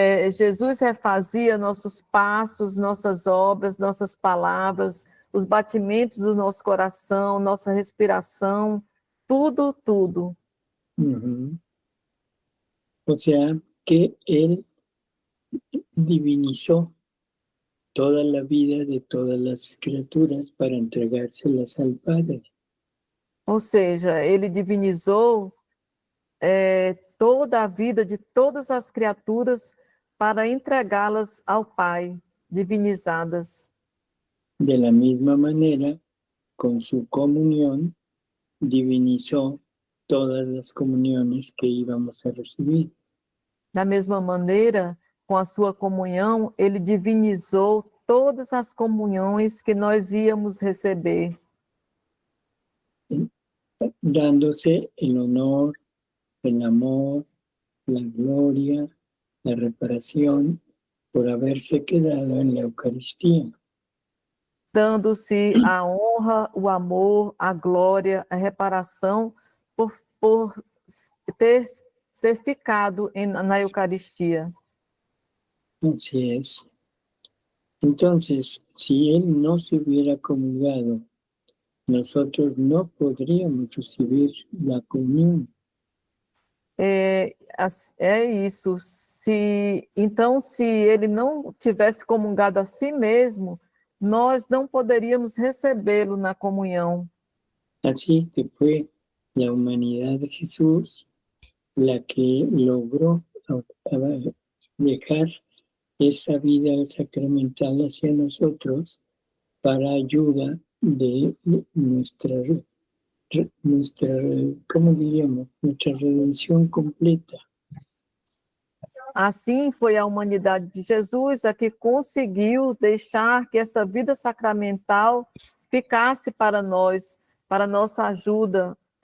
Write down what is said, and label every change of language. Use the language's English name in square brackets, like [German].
[Portuguese] Jesus refazia nossos passos, nossas obras, nossas palavras, os batimentos do nosso coração, nossa respiração, tudo. Uh-huh. [Spanish] O sea, que Él divinizó toda la vida de todas las criaturas para entregárselas al Padre. [Portuguese] Ou seja, ele divinizou toda a vida de todas as criaturas para entregá-las ao Pai, divinizadas. [Spanish] De la misma manera, con su comunión, divinizó todas las comuniones que íbamos a recibir. [Portuguese] Da mesma maneira, com a sua comunhão, ele divinizou todas as comunhões que nós íamos receber. [Spanish] Dándose el honor, el amor, la gloria, la reparación por haberse quedado en la Eucaristía. [Portuguese] Dando-se a honra, o amor, a glória, a reparação por ser ficado na Eucaristia. [Spanish] Así es. Entonces, si Él no se hubiera comulgado, nosotros no podríamos recibir la comunión. [Portuguese] É isso. Então, se ele não tivesse comungado a si mesmo, nós não poderíamos recebê-lo na comunhão. [Spanish] Así que fue la humanidad de Jesús la que logró dejar esa vida sacramental hacia nosotros para ayuda de nuestra, ¿cómo diríamos? Nuestra redención completa. [Portuguese] Assim foi a humanidade de Jesus a que conseguiu deixar que essa vida sacramental ficasse para nós, para nossa ajuda,